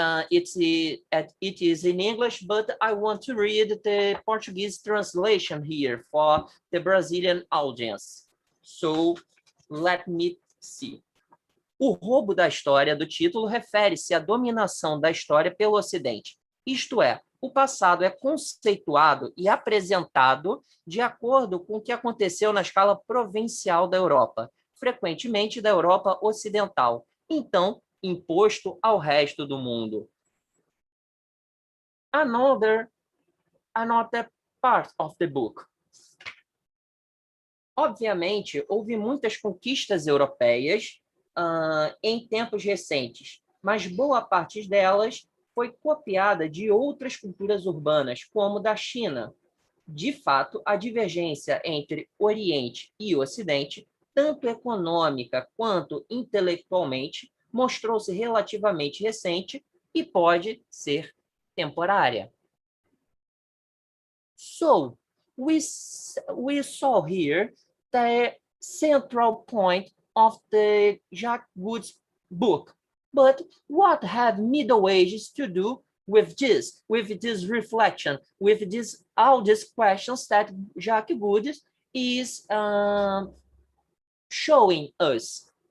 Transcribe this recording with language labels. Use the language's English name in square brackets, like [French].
[English] It is in English, but I want to read the Portuguese translation here for the Brazilian audience. So, let me see. [Portuguese] O roubo da história do título refere-se à dominação da história pelo Ocidente. Isto é, o passado é conceituado e apresentado de acordo com o que aconteceu na escala provincial da Europa, frequentemente da Europa Ocidental, então imposto ao resto do mundo. [English] Another part of the book. [Portuguese] Obviamente, houve muitas conquistas europeias em tempos recentes, mas boa parte delas foi copiada de outras culturas urbanas, como da China. De fato, a divergência entre Oriente e Ocidente, tanto econômica quanto intelectualmente, mostrou-se relativamente recente e pode ser temporária. [English] So, we saw here the central point of the Jacques Goode's book. But what have Middle Ages to do with this reflection, with all these questions that Jacques Goode is showing us?